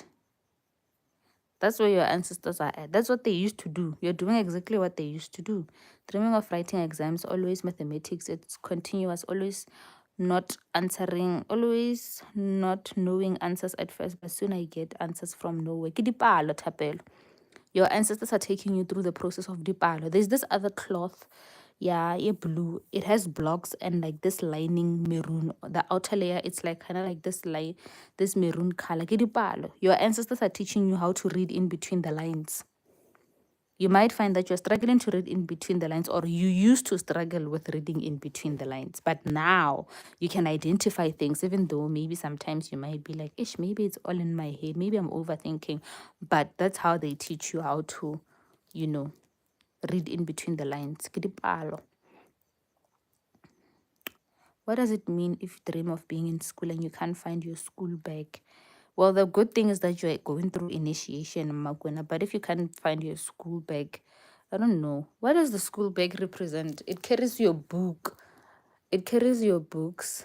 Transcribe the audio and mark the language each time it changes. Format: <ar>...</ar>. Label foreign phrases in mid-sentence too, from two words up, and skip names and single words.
<en>That's where your ancestors are at. That's what they used to do. You're doing exactly what they used to do. Dreaming of writing exams, always mathematics. It's continuous, always not answering, always not knowing answers at first, but soon I get answers from nowhere.</en> <st>Ke dipalo, Thapelo.</st> <en>Your ancestors are taking you through the process of dipalo. There's this other cloth, yeah, blue. It has blocks and like this lining maroon. The outer layer, it's like kind of like this light, this maroon color.</en> <st>Ke dipalo.</st> <en>Your ancestors are teaching you how to read in between the lines. You might find that you're struggling to read in between the lines, or you used to struggle with reading in between the lines. But now you can identify things, even though maybe sometimes you might be like, ish, maybe it's all in my head. Maybe I'm overthinking. But that's how they teach you how to, you know, read in between the lines.</en> <st>Ke dipalo.</st> <en>What does it mean if you dream of being in school and you can't find your school bag? Well, the good thing is that you're going through initiation, Maguna. But if you can't find your school bag, I don't know. What does the school bag represent? It carries your book. It carries your books.</en>